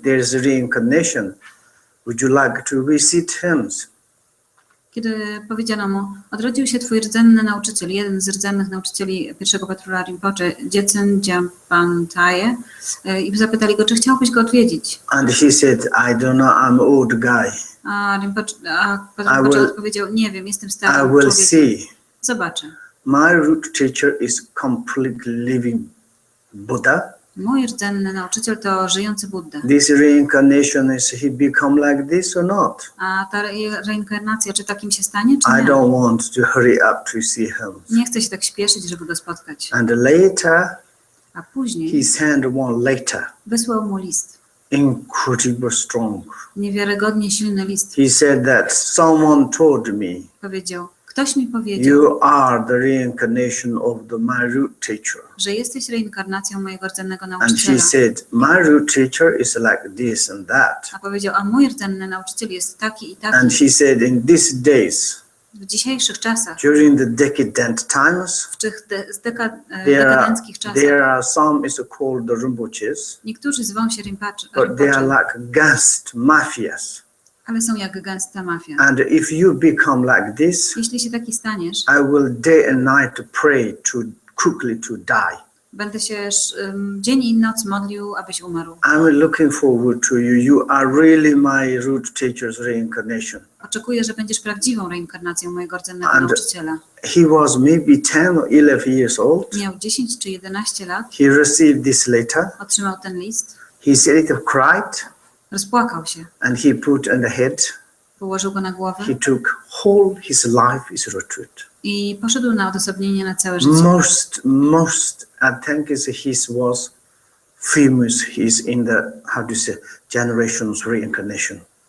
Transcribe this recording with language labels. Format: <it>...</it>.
<en>There is reincarnation. Would you like to visit him?</en> <pl>kiedy powiedziano mu, odrodził się twój rdzenny nauczyciel, jeden z rdzennych nauczycieli pierwszego Patrula Rinpoche, Dziecen Dziampantaje, i zapytali go, czy chciałbyś go odwiedzić.</pl> <en>And he said, I don't know, I'm old guy.</en> <pl>A Patrul Rinpoche odpowiedział, nie wiem, jestem</pl> <en>I</en> <pl>starym</pl> <en>will</en> <pl>człowiekiem.</pl> <en>see.</en> <pl>Zobaczę.</pl> <en>My root teacher is completely living Buddha.</en> <pl>Mój rdzenny nauczyciel to żyjący Buddha.</pl> <en>This reincarnation is he become like this or not?</en> <pl>A ta reinkarnacja, czy takim się stanie, czy</pl> <en>I</en> <pl>nie?</pl> <en>don't want to hurry up to see him.</en> <pl>Nie chcę się tak śpieszyć, żeby go spotkać.</pl> <en>And later,</en> <pl>A później</pl> <en>he sent one letter,</en> <pl>wysłał mu list.</pl> <en>incredible strong.</en> <pl>Niewiarygodnie silny list.</pl> <en>He said that someone told me,</en> <pl>Powiedział, ktoś mi powiedział,</pl> <en>you are the reincarnation of my root teacher.</en> <pl>że jesteś reinkarnacją mojego rdzennego</pl> <en>And</en> <pl>nauczyciela.</pl> <en>he said, my root teacher is like this and that.</en> <pl>A powiedział, a mój rdzenny nauczyciel jest taki i</pl> <en>And</en> <pl>taki.</pl> <en>he said, in these days,</en> <pl>W dzisiejszych czasach,</pl> <en>during the decadent times,</en> <pl>w tych dekadenckich czasach,</pl> <en>there are some is called the Rinpoches,</en> <pl>niektórzy zwą się Rinpoche,</pl> <en>but they are like gangst mafias.</en> <pl>ale są jak gęsta mafia.</pl> <en>And if you become like this,</en> <pl>Jeśli się taki staniesz,</pl> <en>I will day and night pray to quickly to die.</en> <pl>będę się dzień i noc modlił, abyś umarł.</pl> <en>I'm looking forward to you. You are really my root teacher's reincarnation.</en> <pl>Oczekuję, że będziesz prawdziwą reinkarnacją mojego rdzennego</pl> <en>And</en> <pl>nauczyciela.</pl> <en>he was maybe 10 or 11 years old.</en> <pl>Miał 10 czy 11 lat,</pl> <en>He received this letter.</en> <pl>otrzymał ten list,</pl> <en>He said he cried</en> <pl>rozpłakał się,</pl> <en>and he put on the head.</en> <pl>położył go na głowę</pl> <en>He took whole his life is retreat.</en> <pl>i poszedł na odosobnienie na całe życie.</pl> <en>Most, I think his was famous is in the, how to say, generations reincarnation.</en>